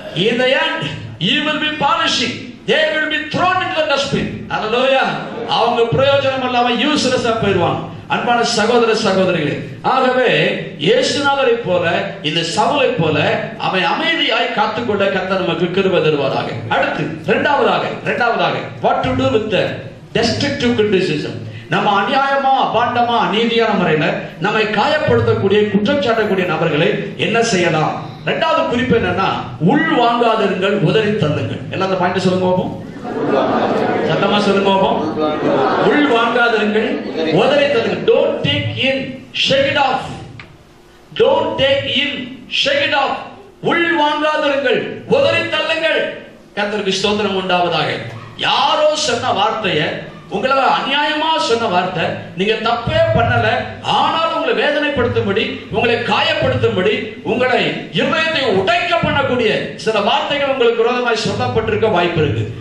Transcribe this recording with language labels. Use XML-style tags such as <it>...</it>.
<en>In the end, you will be polishing, they will be thrown into the dustbin. Hallelujah.</en> <ta>அவங்க பிரயோஜனம் இல்லாம யூஸ்லெஸ்ஸா போயிடுவாங்க. அன்பான சகோதர சகோதரிகளே, ஆகவே இயேசுநாதரை போல இந்த சவுலை போல அவன் அமைதியாய் காத்துக்கொண்ட கர்த்தர் நமக்கு கிருபை தருவாராக. அடுத்து இரண்டாவதாக</ta> <en>what to do with the destructive criticism.</en> <ta>நம்ம அநியாயமா அபாண்டமா அநீதியான முறையில நம்மை காயப்படுத்தக்கூடிய குற்றம் சாட்டக்கூடிய நபர்களை என்ன செய்யலாம்? இரண்டாவது குறிப்பு என்னன்னா, உள் வாங்காதிருங்கள், உதறி தள்ளுங்கள். எல்லாம் அந்த பாயிண்ட் சொல்லுங்க பாப்போம், சத்தமா சொல்லுங்க பாப்போம். உள் வாங்காதிருங்கள், உதறி தள்ளுங்கள்.</ta> <en>Don't take in, shake it off. Don't take in, shake it off.</en> <ta>உள் வாங்காதிருங்கள், உதறி தள்ளுங்கள். கர்த்தருக்கு ஸ்தோத்திரம் உண்டாவதாக. யாரோ சொன்ன வார்த்தையை, உங்களை அநியாயமா சொன்ன வார்த்தை, நீங்க தப்பே பண்ணல, ஆனாலும் உங்களை வேதனைப்படுத்தும்படி, உங்களை காயப்படுத்தும்படி, உங்களை இருதயத்தை உடைக்க பண்ணக்கூடிய சில வார்த்தைகள் உங்களுக்கு விரோதமாய் சொல்லப்பட்டிருக்க வாய்ப்பு இருக்கு.</ta>